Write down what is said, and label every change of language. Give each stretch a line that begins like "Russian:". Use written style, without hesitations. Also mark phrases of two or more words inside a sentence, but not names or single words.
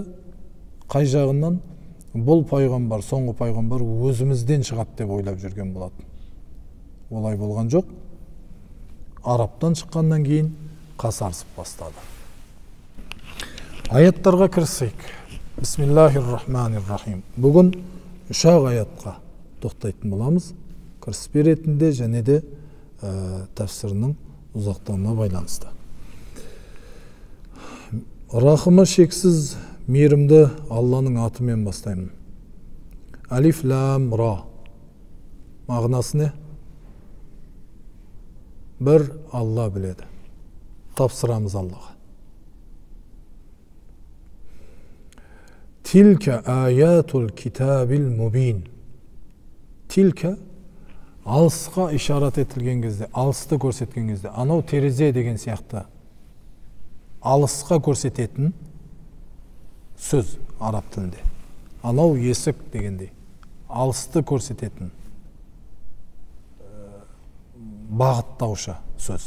Kazakh: Қай жағынан? Бұл пайғамбар, соңғы пайғамбар өзімізден шығады деп ойлап жүрген болады. Олай болған жоқ. Араптан шыққаннан кейін қасарысып бастады. Аяттарға кірісейік.
Arabic: بسم الله الرحمن الرحيم.
Kazakh: Бүгін 3 аятқа тоқтайтын боламыз. Кіріспе ретінде және де тәфсірінің ұзақтығына байланысты. Рахымы шексіз Мейірімді Алланың атымен бастаймын.
Arabic: ألف لام را. Мағынасы не?
Kazakh: Бір Алла біледі. Тапсырамыз Аллаға.
Arabic: تلك آيات الكتاب المبين.
Kazakh: Tilka алысқа ишарат етілген кезде, алысты көрсеткен кезде, анау терезе деген сияқты алысқа көрсететін сөз араб тілінде. Анау есік дегендей алысты көрсететін бағыттаушы сөз.